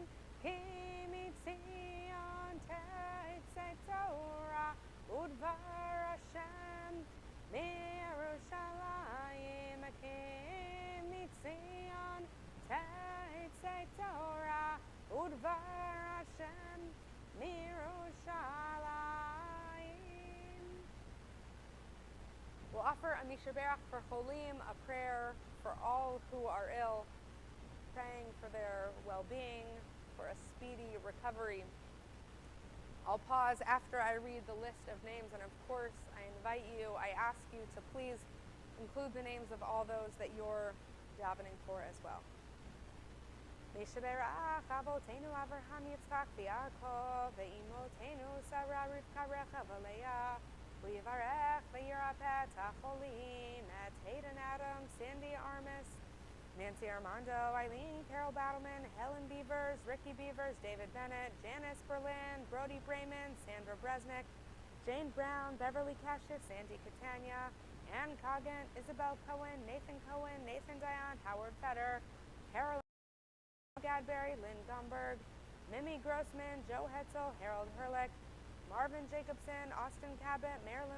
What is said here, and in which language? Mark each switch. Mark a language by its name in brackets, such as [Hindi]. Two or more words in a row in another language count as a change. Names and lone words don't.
[Hebrew] כי מציון תצא תורה ודבר השם ירושלים. כי מציון תצא תורה ודבר השם ירושלים. [English] We'll offer a [Hebrew] מי שברך [English] for Cholim, a prayer for all who are ill, praying for their well-being, for a speedy recovery. I'll pause after I read the list of names, and of course, I ask you to please include the names of all those that you're davening for as well. [Hebrew] מי שברך אבותינו אברהם יצחק ויעקב ואמותינו שרה רבקה רחל לאה ויברך וירפא החולים את Hayden Adams, Sandy Armis, Nancy Armando, Eileen Carol Battleman, Helen Beavers, Ricky Beavers, David Bennett, Janice Berlin, Brody Brayman, Sandra Bresnick, Jane Brown, Beverly Cassius, Sandy Catania, Ann Coggin, Isabel Cohen, Nathan Dion, Howard Fetter, Caroline Gadberry, Lynn Gumberg, Mimi Grossman, Joe Hetzel, Harold Herlick, Marvin Jacobson, Austin Cabot, Marilyn